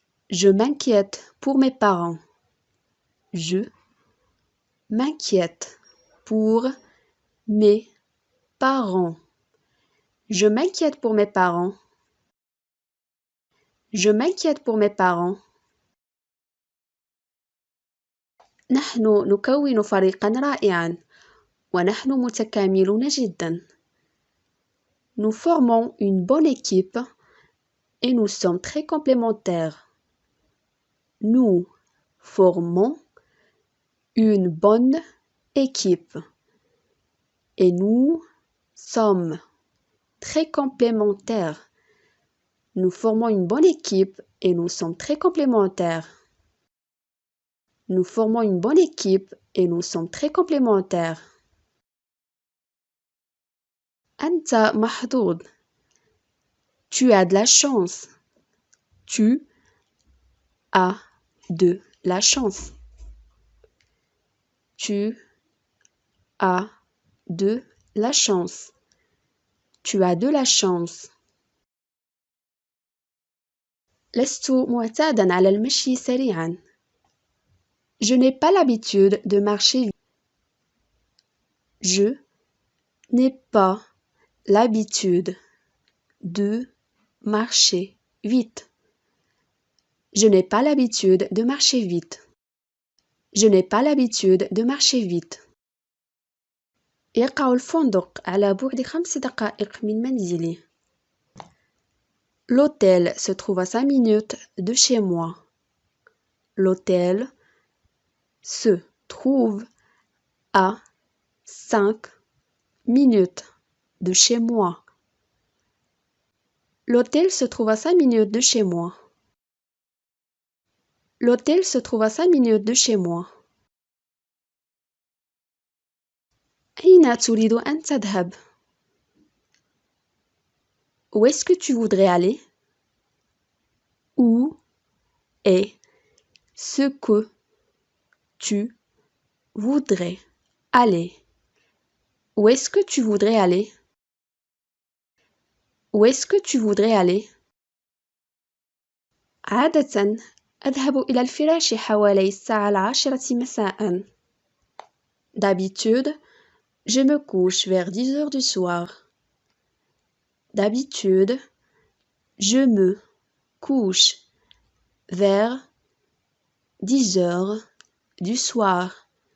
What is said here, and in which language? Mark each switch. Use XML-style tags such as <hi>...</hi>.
<fr>Je m'inquiète pour mes parents. Je m'inquiète pour mes parents. Je m'inquiète pour mes parents. Je m'inquiète pour mes parents.</fr> <ar>نحن نكون فريقا رائعا ونحن متكاملون جدا.</ar> <fr>Nous formons une bonne équipe et nous sommes très complémentaires. Nous formons une bonne équipe et nous sommes très complémentaires. Nous formons une bonne équipe et nous sommes très complémentaires. Nous formons une bonne équipe et nous sommes très complémentaires.</fr> <ar>أنت محظوظ.</ar> <fr>Tu as de la chance. Tu as de la chance. Tu as de la chance. Tu as de la chance.</fr> <ar>لست معتادا على المشي سريعا.</ar> <fr>Je n'ai pas l'habitude de marcher vite. Je n'ai pas l'habitude de marcher vite. Je n'ai pas l'habitude de marcher vite. Je n'ai pas l'habitude de marcher vite.</fr> <ar>يقع الفندق على بعد 5 دقائق من منزلي.</ar> <fr>L'hôtel se trouve à 5 minutes de chez moi. L'hôtel se trouve à 5 minutes de chez moi. L'hôtel se trouve à 5 minutes de chez moi. L'hôtel se trouve à 5 minutes de chez moi.</fr> <ar>أين تريد أن تذهب?</ar> <fr>Où est-ce que tu voudrais aller? Où est ce que tu voudrais aller? Où est-ce que tu voudrais aller? Où est-ce que tu voudrais aller?</fr> <ar>عادة أذهب إلى الفراش حوالي الساعة 10 مساء.</ar> <fr>D'habitude, je me couche vers 10 heures du soir. D'habitude, je me couche vers 10 heures du soir.</fr>